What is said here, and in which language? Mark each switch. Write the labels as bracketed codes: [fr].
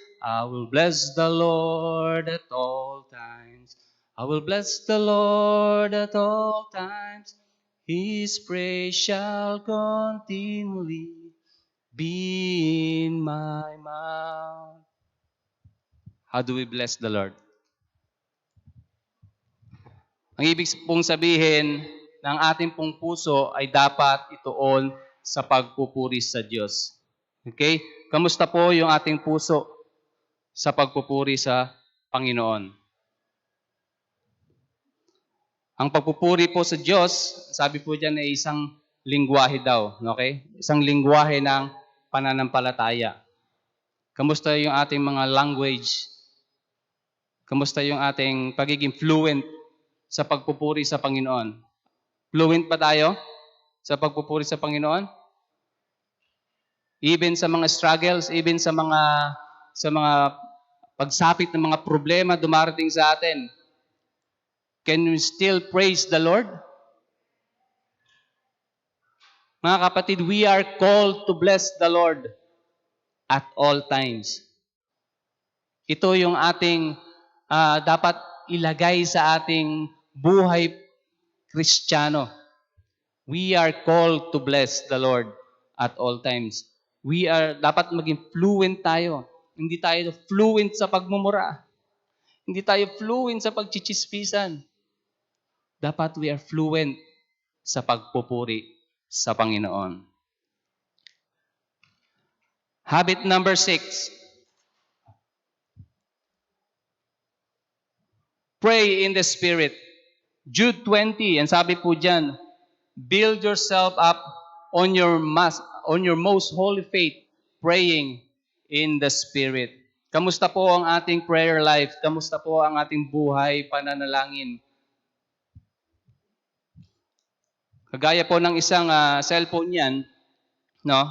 [en] I will bless the Lord at all times. I will bless the Lord at all times. His praise shall continually be in my mouth. How do we bless the Lord? [tl] Ang ibig pong sabihin ng ating pong puso ay dapat ituon sa pagpupuri sa Diyos. Okay? Kamusta po yung ating puso sa pagpupuri sa Panginoon? Ang pagpupuri po sa Diyos, sabi po diyan ay isang lingwahe daw. Okay? Isang lingwahe ng pananampalataya. Kamusta yung ating mga language? Kamusta yung ating pagiging fluent sa pagpupuri sa Panginoon? Fluent ba tayo sa pagpupuri sa Panginoon? Even sa mga struggles, even sa mga pagsapit ng mga problema dumarating sa atin, [en] can we still praise the Lord? [tl] Mga kapatid, [en] we are called to bless the Lord at all times. [tl] Ito yung ating dapat ilagay sa ating buhay Kristiyano. [en] We are called to bless the Lord at all times. [tl] Dapat maging fluent tayo. Hindi tayo fluent sa pagmumura. Hindi tayo fluent sa pagchichispisan. Dapat [en] we are fluent [tl] sa pagpupuri sa Panginoon. [en] Habit number 6. Pray in the Spirit. Jude 20, and [tl] sabi po dyan, [en] build yourself up on your most holy faith, praying in the Spirit. [tl] Kamusta po ang ating prayer life? Kamusta po ang ating buhay pananalangin? Kagaya po ng isang cellphone yan, no?